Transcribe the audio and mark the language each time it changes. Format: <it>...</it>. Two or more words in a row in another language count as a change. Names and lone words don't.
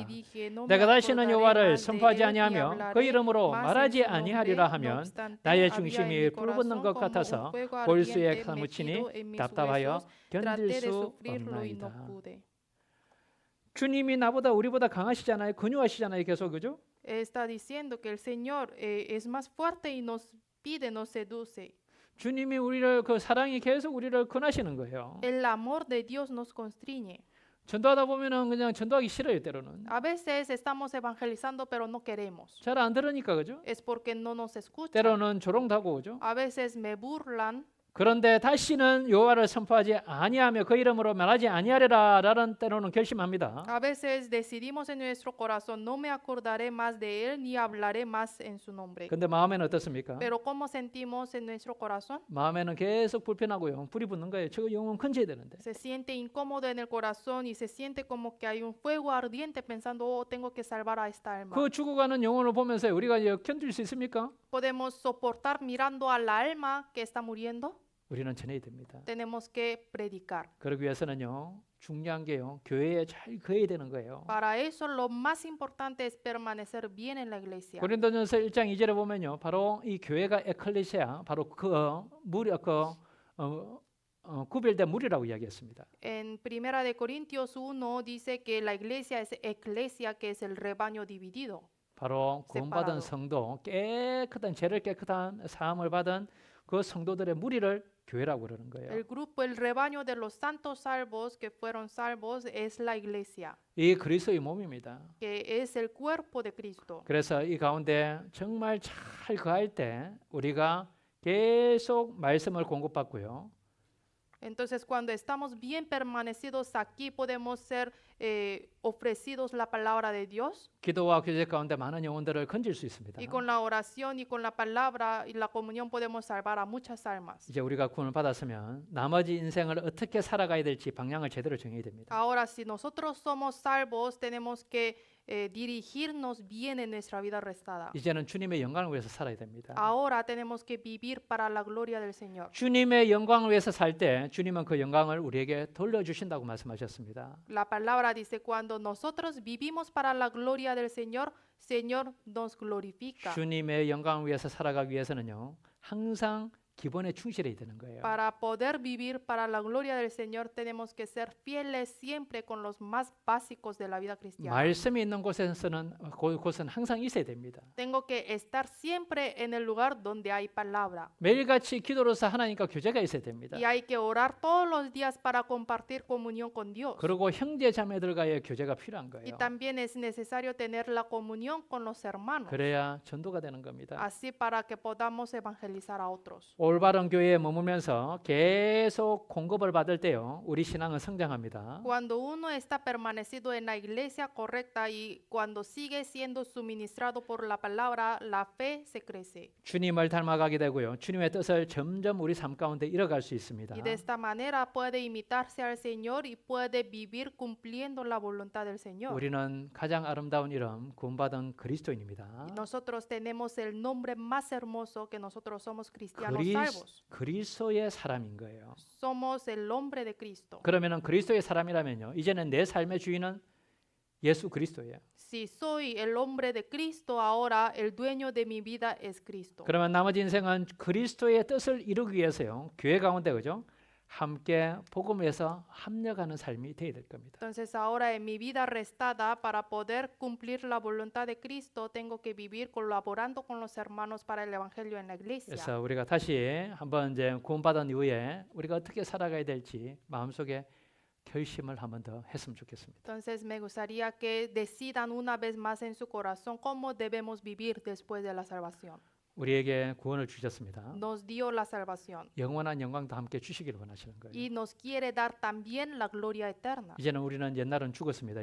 <ko>내가 다시는 여호와를 선포하지 아니하며 그 이름으로 말하지 아니하리라 하면 나의 중심이 불붙는 것 같아서 골수에 사무치니 답답하여 견딜 수 없나이다. 주님이 나보다 우리보다 강하시잖아요. 권유하시잖아요. 계속 그죠?</ko> <es>Está diciendo que el Señor es más fuerte y nos pide, nos seduce.</es> <ko>주님이 우리를 그 사랑이 계속 우리를 권하시는 거예요.</ko> <es>El amor de Dios nos constriñe.</es> <ko>전도하다 보면은 그냥 전도하기 싫어요, 때로는.</ko> <es>A veces estamos evangelizando pero no queremos.</es> <ko>잘 안 들으니까 그죠?</ko> <es>Es porque no nos escuchan.</es> <ko>때로는 조롱하고 그죠?</ko> <es>A veces me burlan.</es> <ko>그런데 다시는 여호와를 선포하지 아니하며 그 이름으로 말하지 아니하리라라는 때로는 결심합니다.</ko> <es>A veces decidimos en nuestro corazón, no me acordaré más de él ni hablaré más en su nombre.</es> <ko>근데 마음에는 어떻습니까?</ko> <es>Pero ¿cómo sentimos en nuestro corazón?</es> <ko>마음에는 계속 불편하고요. 불이 붙는 거예요. 저 영혼 건져야 되는데.</ko> <es>Se siente incómodo en el corazón y se siente como que hay un fuego ardiente pensando, oh, tengo que salvar a esta alma.</es> <ko>그 죽어가는 영혼을 보면서 우리가 견딜 수 있습니까?</ko> <es>¿Podemos soportar mirando a la alma que está muriendo?</es> <ko>우리는 전해야 됩니다.</ko> <es>Tenemos que predicar.</es> <ko>그러기 위해서는요. 중요한 게요. 교회에 잘 거해야 되는 거예요.</ko> <es>Para eso lo más importante es permanecer bien en la iglesia.</es> <ko>고린도전서 1장 2절에 보면요. 바로 이 교회가 에클레시아, 바로 구별된 무리라고 이야기했습니다.</ko> <es>En Primera de Corintios 1 dice que la iglesia es eclesia, que es el rebaño dividido.</es> <ko>바로 구원받은 성도, 깨끗한 죄를 깨끗한 사함을 받은 그 성도들의 무리를 교회라고 그러는 거예요.</ko> <es>El grupo, el rebaño de los santos salvos que fueron salvos es la iglesia,</es> <ko>이 그리스도의 몸입니다.</ko> <es>que es el cuerpo de Cristo.</es> <ko>그래서 이 가운데 정말 잘 거할 때 우리가 계속 말씀을 공급받고요.</ko> <es>Entonces, cuando estamos bien permanecidos aquí, podemos ser ofrecidos la palabra de Dios.</es> <ko>기도와 교제 가운데 많은 영혼들을 건질 수 있습니다.</ko> <es>Y con la oración y con la palabra y la comunión podemos salvar a muchas almas.</es> <ko>이제 우리가 구원을 받았으면 나머지 인생을 어떻게 살아가야 될지 방향을 제대로 정해야 됩니다.</ko> <es>Ahora, si nosotros somos salvos, tenemos que dirigirnos bien en nuestra vida restada.</es> <ko>이제는 주님의 영광을 위해서 살아야 됩니다.</ko> <es>Ahora tenemos que vivir para la gloria del Señor.</es> <ko>주님의 영광을 위해서 살 때 주님은 그 영광을 우리에게 돌려주신다고 말씀하셨습니다.</ko> <es>La palabra dice, cuando nosotros vivimos para la gloria del Señor, Señor nos glorifica.</es> <ko>주님의 영광을 위해서 살아가기 위해서는요. 항상 기본에 충실해야 되는 거예요.</ko> <es>Para poder vivir para la gloria del Señor tenemos que ser fieles siempre con los más básicos de la vida cristiana.</es> <ko>말씀이 있는 곳은 항상 있어야 됩니다.</ko> <es>Tengo que estar siempre en el lugar donde hay palabra.</es> <ko>매일같이 기도로서 하나님과 교제가 있어야 됩니다.</ko> <es>Y hay que orar todos los días para compartir comunión con Dios.</es> <ko>그리고 형제 자매들과의 교제가 필요한</ko> <es>Y</es> <ko>거예요.</ko> <es>también es necesario tener la comunión con los hermanos.</es> <ko>그래야 전도가 되는 겁니다.</ko> <es>Así para que podamos evangelizar a otros.</es> <ko>올바른 교회에 머물면서 계속 공급을 받을 때요. 우리 신앙은 성장합니다.</ko> <es>Cuando uno está permanecido en la iglesia correcta y cuando sigue siendo suministrado por la palabra, la fe se crece.</es> <ko>주님을 닮아가게 되고요. 주님의 뜻을 점점 우리 삶 가운데 이뤄갈 수 있습니다.</ko> <es>Y de esta manera puede imitarse al Señor y puede vivir cumpliendo la voluntad del Señor.</es> <ko>우리는 가장 아름다운 이름 구원받은 그리스도인입니다.</ko> <es>Y nosotros tenemos el nombre más hermoso que nosotros somos cristianos salvos.</es> <ko>그리스도의 사람인 거예요.</ko> <es>Somos el hombre de Cristo.</es> <ko>그러면은 그리스도의 사람이라면요. 이제는 내 삶의 주인은 예수 그리스도예요.</ko> <es>Si soy el hombre de Cristo, ahora el dueño de mi vida es Cristo.</es> <ko>그러면 나머지 인생은 그리스도의 뜻을 이루기 위해서요. 교회 가운데 그죠? 함께 복음에서 합력하는 삶이 되어야 될 겁니다.</ko> <es>Entonces ahora en mi vida restada, para poder cumplir la voluntad de Cristo, tengo que vivir colaborando con los hermanos para el evangelio en la iglesia.</es> <ko>그래서 우리가 다시 한번 이제 구원받은 이후에 우리가 어떻게 살아가야 될지 마음속에 결심을 한번 더 했으면 좋겠습니다.</ko> <es>Entonces me gustaría que decidan una vez más en su corazón cómo debemos vivir después de la salvación.</es> <ko>우리에게 구원을 주셨습니다.</ko> <es>Nos dio la salvación</es> <ko>영원한 영광도 함께 주시기를 원하시는 거예요.</ko> <es>y nos quiere dar también la gloria eterna.</es> <ko>이제는 우리는 옛날은 죽었습니다.</ko>